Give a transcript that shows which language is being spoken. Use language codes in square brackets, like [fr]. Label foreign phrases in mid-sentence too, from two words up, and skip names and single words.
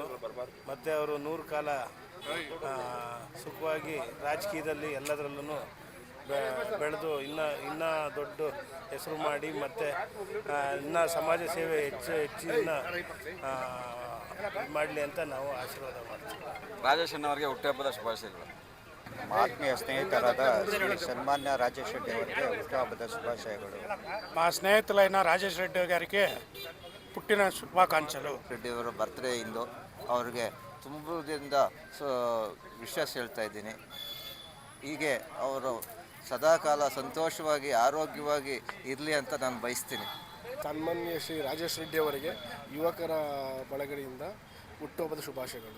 [kn] ಮತ್ತು ಅವರು 100 ಕಾಲ ಸುಖವಾಗಿ ರಾಜಕೀಯದಲ್ಲಿ ಎಲ್ಲದರಲ್ಲೂ ಬೆಳೆದು ಇನ್ನೂ ದೊಡ್ಡ ಹೆಸರು ಮಾಡಿ ಮತ್ತು ಇನ್ನೂ ಸಮಾಜ ಸೇವೆ ಹೆಚ್ಚಿನ ಮಾಡಲಿ ಅಂತ ನಾವು ಆಶೀರ್ವಾದ ಮಾಡ್ತೀವಿ. ರಾಜೇಶ್ ಅವರಿಗೆ ಹುಟ್ಟುಹಬ್ಬದ ಶುಭಾಶಯಗಳು. ಆತ್ಮೀಯ ಸ್ನೇಹಿತರಾದ ಶ್ರೀ ಸನ್ಮಾನ್ಯ ರಾಜೇಶ್ ರೆಡ್ಡಿ ಅವರಿಗೆ ಹುಟ್ಟುಹಬ್ಬದ ಶುಭಾಶಯಗಳು. [te] మా స్నేహితులైన రాజేష్ రెడ్డి గారికి పుట్టిన శుభాకాంక్షలు. [kn] ರೆಡ್ಡಿ ಅವರ ಬರ್ತ್ಡೇ ಇಂದು ಅವ್ರಿಗೆ ತುಂಬದಿಂದ ವಿಶ್ವಾಸ ಹೇಳ್ತಾ ಇದ್ದೀನಿ. ಹೀಗೆ ಅವರು ಸದಾಕಾಲ ಸಂತೋಷವಾಗಿ ಆರೋಗ್ಯವಾಗಿ ಇರಲಿ ಅಂತ ನಾನು ಬಯಸ್ತೀನಿ. ಸನ್ಮಾನ್ಯ ಶ್ರೀ ರಾಜೇಶ್ ರೆಡ್ಡಿ ಅವರಿಗೆ ಯುವಕರ ಬಳಗದಿಂದ ಹುಟ್ಟುಹಬ್ಬದ ಶುಭಾಶಯಗಳು.